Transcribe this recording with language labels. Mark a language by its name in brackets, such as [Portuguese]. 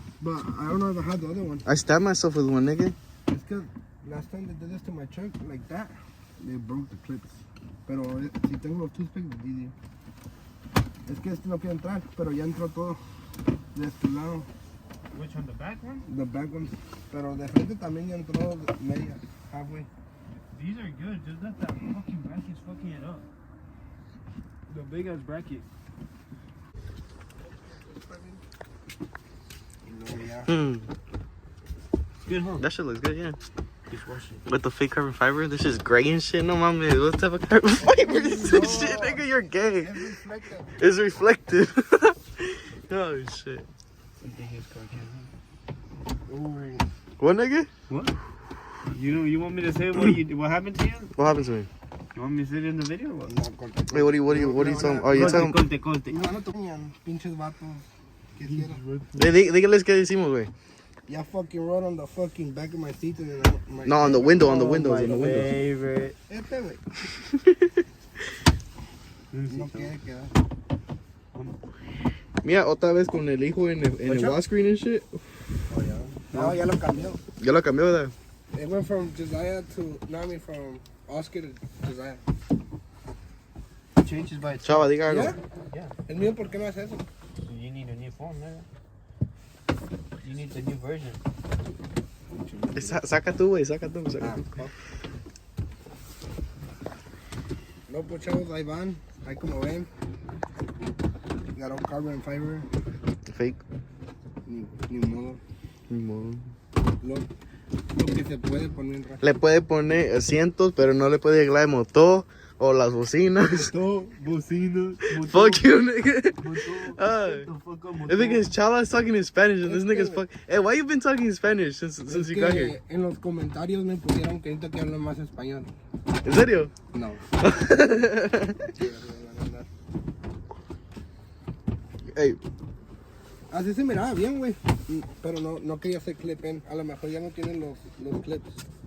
[English] But I don't know if I had the other one. I stabbed myself with one, nigga. [Spanish] Es que [English] last time they did this to my truck like that, they broke the clips. [Spanish] Pero si tengo los toothpicks, de Didi. Es que este no quiere entrar, pero ya entró todo de este lado. [English] Which one, the back one? The back ones. Pero de frente también ya entró media, halfway. These are good, just that fucking bracket's fucking it up. The big ass bracket. [Spanish] Y luego ya. [English] It's good, huh? That shit looks good, yeah. Dishwashing. With the fake carbon fiber, this is gray and shit. No, mami, what type of carbon fiber is this shit, nigga? You're gay. Es reflective. It's reflective. Oh, shit. Ooh. What, nigga? What? You want me to say what happened to you? What happened to me? You want me to say it in the video or what? [Spanish] No, corte. [English] Wait, what are you talking? Oh, you talking? [Spanish] Conte. No, no toman, pinches vatos. Quisiera. Dígales qué decimos, güey. [English] Ya fucking wrote on the fucking back of my seat and then my... No, on the window, on the Oh, windows, my on the windows. favorite. [Spanish] Este, güey. No quiere quedar. Mira, otra vez con el hijo en el [English] wall screen and shit. [Spanish] No, ya lo cambió. Ya lo cambió, ¿verdad? [English] It went from Josiah to, no, I mean from Oscar to Josiah. Changes by itself. [Spanish] Chava, diga algo. ¿Ya? [English] Yeah. [Spanish] El mío, ¿por qué no hace eso? [English] You need a new phone, nigga. You need the new version. [Spanish] Saca tú, güey, saca tú. No, pues chavos, ahí van. Ahí como ven. [English] Got carbon fiber. Fake. [Spanish] Ni modo. Lo que se puede poner. Le puede poner asientos, pero no le puede arreglar el motor o las bocinas. Todo, bocinas, [English] Fuck you, nigga. Ah, I think his chala is talking in Spanish and this nigga's fuck. Hey, why you been talking in Spanish since you got here? [Spanish] En los comentarios me pusieron que necesito que hable más español. ¿En serio? No. [English] Hey, [Spanish] Así se miraba bien, güey. Pero no quería hacer clip in. A lo mejor ya no tienen los clips.